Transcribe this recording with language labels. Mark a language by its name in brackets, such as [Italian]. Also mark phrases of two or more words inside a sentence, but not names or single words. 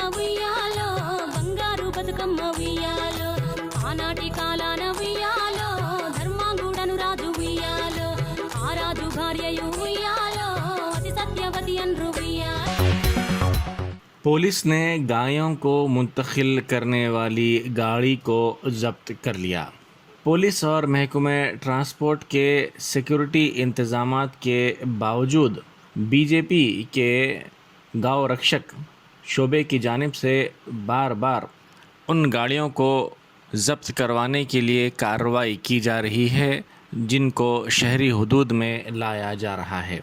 [Telugu] ఉయ్యాలో బంగారు బతుకమ్మ ఉయ్యాలో, ఆనాటి కాలాన ఉయ్యాలో ధర్మాంగుడను రాజు ఉయ్యాలో, ఆ రాజు భార్యయు ఉయ్యాలో అతి సత్యవతి అన్రు ఉయ్యాలో। [Urdu] پولیس نے گایوں کو منتقل کرنے والی گاڑی کو ضبط کر لیا. پولیس اور محکمہ ٹرانسپورٹ کے سیکیورٹی انتظامات کے باوجود بی جے پی کے گاؤں رکشک شعبے کی جانب سے بار بار ان گاڑیوں کو ضبط کروانے کے لیے کارروائی کی جا رہی ہے جن کو شہری حدود میں لایا جا رہا ہے.